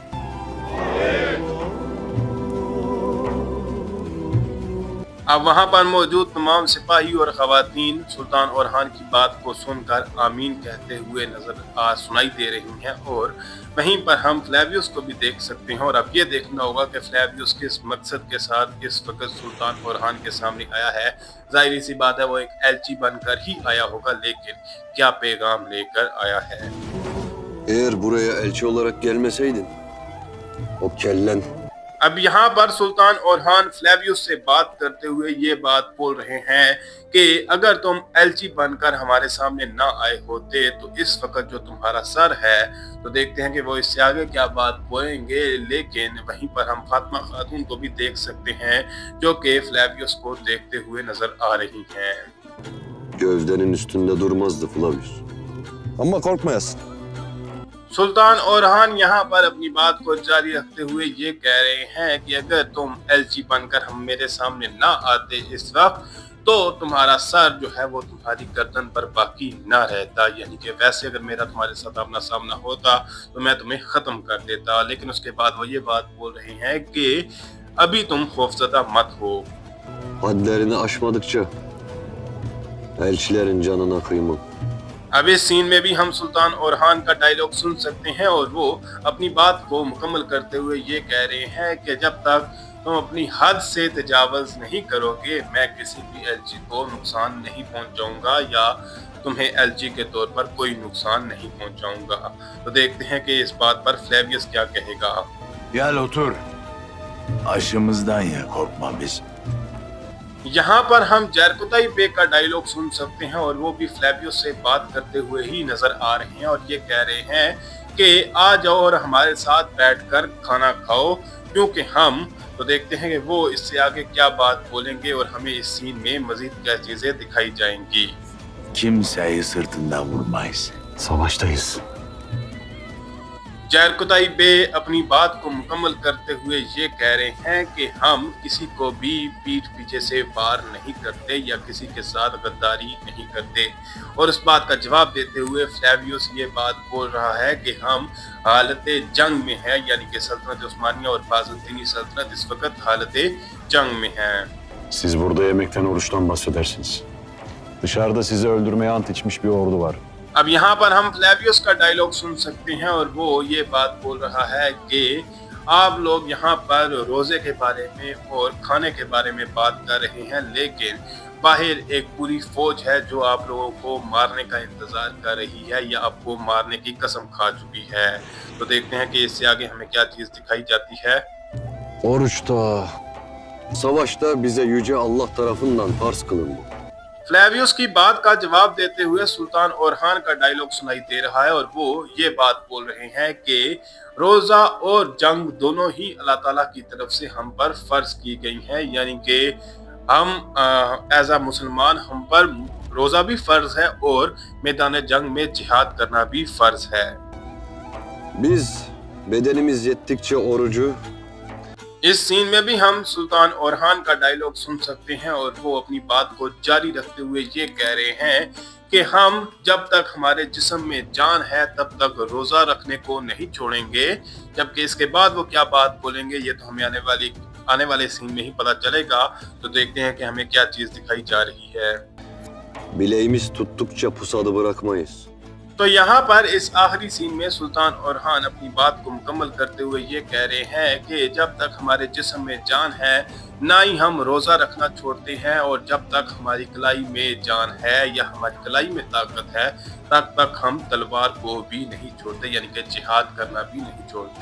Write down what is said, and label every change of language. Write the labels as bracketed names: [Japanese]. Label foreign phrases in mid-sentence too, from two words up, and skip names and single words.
[Urdu] اب وہاں پر موجود تمام سپاہی اور خواتین سلطان اورحان کی بات کو سن کر آمین کہتے ہوئے سنائی دے رہی ہیں اور وہیں پر ہم فلیویس کو بھی دیکھ سکتے ہیں. اور اب یہ دیکھنا ہوگا کہ فلیویس کس مقصد کے ساتھ اس وقت سلطان اورحان کے سامنے آیا ہے. ظاہر سی بات ہے وہ ایک ایلچی بن کر ہی آیا ہوگا، لیکن کیا پیغام لے کر آیا ہے. [Turkish] Eğer buraya elçi olarak gelmeseydin O kellen [Urdu] اب یہاں پر سلطان اورحان فلیویس سے بات کرتے ہوئے یہ بات بول رہے ہیں کہ اگر تم ایلچی بن کر ہمارے سامنے نہ آئے ہوتے تو اس وقت جو تمہارا سر ہے، تو دیکھتے ہیں کہ وہ اس سے آگے کیا بات بولیں گے. لیکن وہیں پر ہم فاطمہ خاتون کو بھی دیکھ سکتے ہیں جو کہ فلیویس کو دیکھتے ہوئے نظر آ رہی ہیں. [Turkish] gövdenin üstünde durmazdı Flavius. Ama korkmayasın. [Urdu] سلطان اورحان یہاں پر اپنی بات کو جاری رکھتے ہوئے یہ کہہ رہے ہیں کہ اگر تم ایلچی بن کر ہم میرے سامنے نہ آتے اس وقت، تو تمہارا سر جو ہے وہ تمہاری گردن پر باقی نہ رہتا. یعنی کہ ویسے اگر میرا تمہارے ساتھ آمنا سامنا ہوتا تو میں تمہیں ختم کر دیتا. لیکن اس کے بعد وہ یہ بات بول رہے ہیں کہ ابھی تم خوفزدہ مت ہو. [Turkish] Hadlerini aşmadıkça elçilerin canına kıymam. [Urdu] اب اس سین میں بھی ہم سلطان اورحان کا ڈائیلاگ سن سکتے ہیں اور وہ اپنی بات کو مکمل کرتے ہوئے یہ کہہ رہے ہیں کہ جب تک تم اپنی حد سے تجاوز نہیں کرو گے، میں کسی بھی ایلچی کو نقصان نہیں پہنچاؤں گا یا تمہیں ایلچی کے طور پر کوئی نقصان نہیں پہنچاؤں گا. تو دیکھتے ہیں کہ اس بات پر فلیویس کیا کہے گا. [Turkish] Gel otur. Aşımızdan ya, korkma biz. [Urdu] یہاں پر ہم جرکتائی بے کا ڈائیلاگ سن سکتے ہیں اور وہ بھی فلیویس سے بات کرتے ہوئے ہی نظر آ رہے ہیں اور یہ کہہ رہے ہیں کہ آ جاؤ اور ہمارے ساتھ بیٹھ کر کھانا کھاؤ، کیونکہ ہم، تو دیکھتے ہیں کہ وہ اس سے آگے کیا بات بولیں گے اور ہمیں اس سین میں مزید کیا چیزیں دکھائی جائیں گی. [Turkish] Kimseyi sırtından vurmayız. Savaştayız. [Urdu] جرکتائی بے اپنی بات کو مکمل کرتے ہوئے یہ کہہ رہے ہیں کہ ہم کسی کو بھی پیٹھ پیچھے سے وار نہیں کرتے یا کسی کے ساتھ غداری نہیں کرتے. اور اس بات کا جواب دیتے ہوئے فلیویس یہ بات بول رہا ہے کہ ہم حالت جنگ میں ہیں، یعنی کہ سلطنت عثمانیہ اور بازنطینی سلطنت اس وقت حالت جنگ میں ہیں. [Turkish] Siz burada yemekten, oruçtan bahsedersiniz. Dışarıda sizi öldürmeye ant içmiş bir ordu var. [Urdu] اب یہاں پر ہم فلیویس کا ڈائیلاگ سن سکتے ہیں اور وہ یہ بات بول رہا ہے کہ آپ لوگ یہاں پر روزے کے بارے میں اور کھانے کے بارے میں بات کر رہے ہیں، لیکن باہر ایک پوری فوج ہے جو آپ لوگوں کو مارنے کا انتظار کر رہی ہے یا آپ کو مارنے کی قسم کھا چکی ہے. تو دیکھتے ہیں کہ اس سے آگے ہمیں کیا چیز دکھائی جاتی ہے. [Turkish] Oruçta, savaşta bize yüce Allah tarafından farz kılındı. [Urdu] فلیویس کی بات کا جواب دیتے ہوئے سلطان اورحان کا ڈائیلاگ سنائی دے رہا ہے اور وہ یہ بات بول رہے ہیں کہ روزہ اور جنگ دونوں ہی اللہ تعالیٰ کی طرف سے ہم پر فرض کی گئی ہیں. یعنی کہ ہم ایز آ مسلمان ہم پر روزہ بھی فرض ہے اور میدان جنگ میں جہاد کرنا بھی فرض ہے. [Turkish] Biz bedenimiz yettikçe orucu, [Urdu] اس سین میں بھی ہم سلطان اورحان کا ڈائیلاگ سن سکتے ہیں اور وہ اپنی بات کو جاری رکھتے ہوئے یہ کہہ رہے ہیں کہ ہم جب تک ہمارے جسم میں جان ہے تب تک روزہ رکھنے کو نہیں چھوڑیں گے. جبکہ اس کے بعد وہ کیا بات بولیں گے یہ تو ہمیں آنے والے سین میں ہی پتا چلے گا. تو دیکھتے ہیں کہ ہمیں کیا چیز دکھائی جا رہی ہے. [Turkish] bileğimiz tuttukça pusadı bırakmayız. [Urdu] تو یہاں پر اس آخری سین میں سلطان اورحان اپنی بات کو مکمل کرتے ہوئے یہ کہہ رہے ہیں کہ جب تک ہمارے جسم میں جان ہے نہ ہی ہم روزہ رکھنا چھوڑتے ہیں، اور جب تک ہماری کلائی میں جان ہے یا ہماری کلائی میں طاقت ہے تب تک ہم تلوار کو بھی نہیں چھوڑتے، یعنی کہ جہاد کرنا بھی نہیں چھوڑتے.